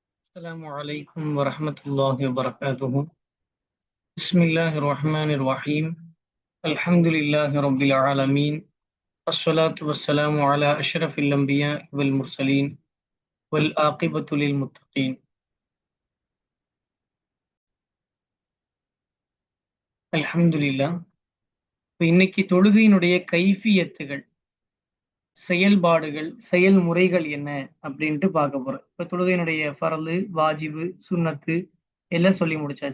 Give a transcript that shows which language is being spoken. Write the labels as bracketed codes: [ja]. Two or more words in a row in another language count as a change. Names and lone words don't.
[ar] السلام عليكم ورحمة الله وبركاته. بسم الله الرحمن الرحيم. الحمد لله رب العالمين. الصلاة والسلام على أشرف الأنبياء والمرسلين والعاقبة للمتقين. [ta] அல்ஹம்துலில்லாஹ். இன்னைக்கு தொழுகையினுடைய கைஃபியத்துகள், செயல்பாடுகள், செயல்முறைகள் என்ன அப்படின்ட்டு பார்க்க போறோம். இப்ப தொழுகையினுடைய ஃபர்லு, வாஜிபு, சுன்னத்து எல்லாம் சொல்லி முடிச்சாச்சு.